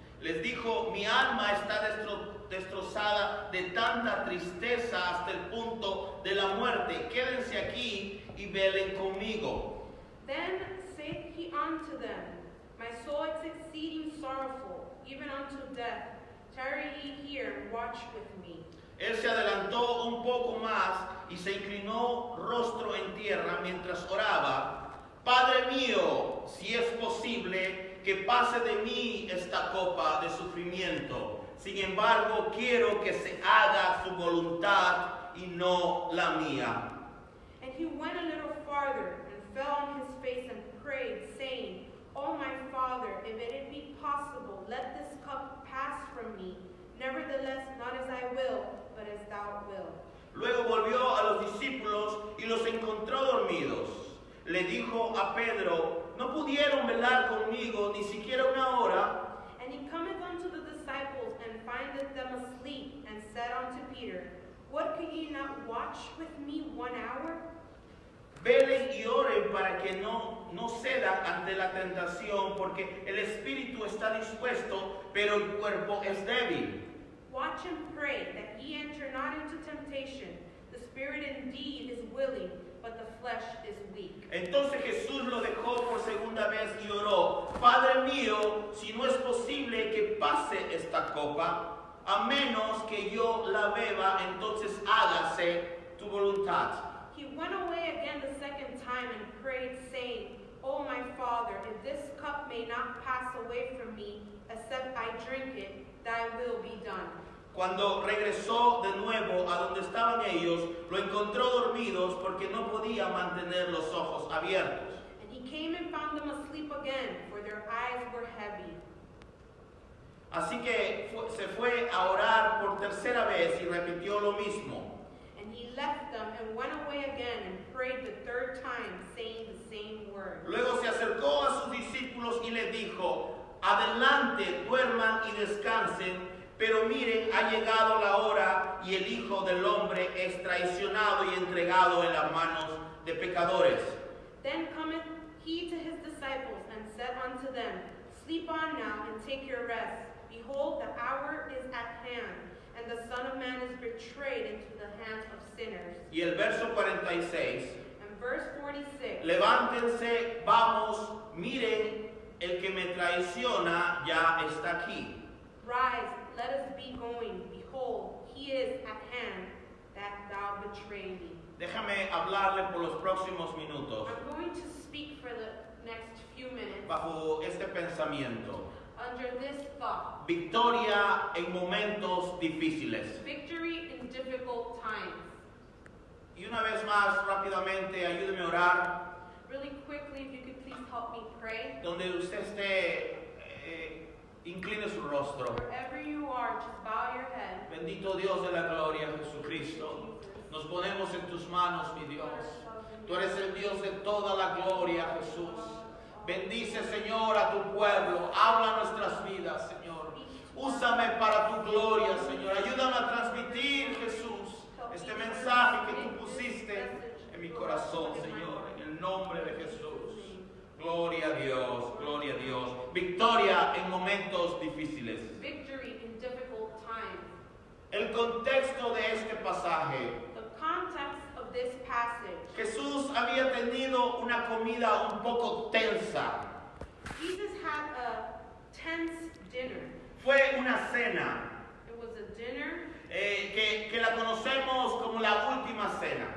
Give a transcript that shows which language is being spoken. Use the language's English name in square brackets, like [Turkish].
[Spanish] Les dijo, mi alma está destrozada de tanta tristeza hasta el punto de la muerte. Quédense aquí y velen conmigo. [English] Then saith he unto them, My soul is exceeding sorrowful, even unto death. Tarry ye here and watch with me. [Spanish] Él se adelantó un poco más y se inclinó rostro en tierra mientras oraba. Padre mío, si es posible, que pase de mí esta copa de sufrimiento. Sin embargo, quiero que se haga su voluntad y no la mía. [English] And he went a little farther and fell on his face and prayed, saying, O my Father, if it be possible, let this cup pass from me. Nevertheless, not as I will, but as thou wilt. [Spanish] Luego volvió a los discípulos y los encontró dormidos. Le dijo a Pedro, ¿no pudieron velar conmigo ni siquiera una hora? [English] And he cometh unto the disciples and findeth them asleep, and said unto Peter, What, could ye not watch with me 1 hour? [Spanish] Velen y oren para que no cedan ante la tentación, porque el espíritu está dispuesto, pero el cuerpo es débil. [English] Watch and pray, that ye enter not into temptation. The spirit indeed is willing, but the flesh is weak. [Spanish] Entonces Jesús lo dejó por segunda vez y oró, Padre mío, si no es posible que pase esta copa, a menos que yo la beba, entonces hágase tu voluntad. [English] He went away again the second time and prayed, saying, O my Father, if this cup may not pass away from me, except I drink it, thy will be done. [Spanish] Cuando regresó de nuevo a donde estaban ellos, lo encontró dormidos porque no podía mantener los ojos abiertos. [English] And he came and found them asleep again, for their eyes were heavy. [Spanish] Así que se fue a orar por tercera vez y repitió lo mismo. [English] And he left them and went away again and prayed the 3rd time, saying the same word. [Spanish] Luego se acercó a sus discípulos y les dijo, adelante, duerman y descansen, pero miren, ha llegado la hora y el Hijo del Hombre es traicionado y entregado en las manos de pecadores. [English] Then cometh he to his disciples and said unto them, Sleep on now and take your rest. Behold, the hour is at hand, and the Son of Man is betrayed into the hands of sinners. [Spanish] Y el verso 46, [English] And verse 46, [Spanish] levántense, vamos, miren, el que me traiciona ya está aquí. [English] rise, let us be going. Behold, he is at hand that thou betray me. [Spanish] Déjame hablarle por los próximos minutos [English] I'm going to speak for the next few minutes [Spanish] bajo este pensamiento. [English] under this thought. [Spanish] Victoria en momentos difíciles. [English] Victory in difficult times. [Spanish] Y una vez más, rápidamente, ayúdeme a orar. [English] Really quickly, if you could please help me pray. [Spanish] Donde usted esté, incline su rostro. [English] Wherever you are, just bow your head. [Spanish] Bendito Dios de la gloria, Jesucristo. Nos ponemos en tus manos, mi Dios. Tú eres el Dios de toda la gloria, Jesús. Bendice, Señor, a tu pueblo. Habla nuestras vidas, Señor. Úsame para tu gloria, Señor. Ayúdame a transmitir, Jesús, este mensaje que tú pusiste en mi corazón, Señor. En el nombre de Jesús. Gloria a Dios, gloria a Dios. Victoria en momentos difíciles. [English] Victory in difficult times. [Spanish] El contexto de este pasaje. [English] The context of this passage. [Spanish] Jesús había tenido una comida un poco tensa. [English] Jesus had a tense dinner. [Spanish] Fue una cena [English] It was a dinner [Spanish] que la conocemos como la última cena.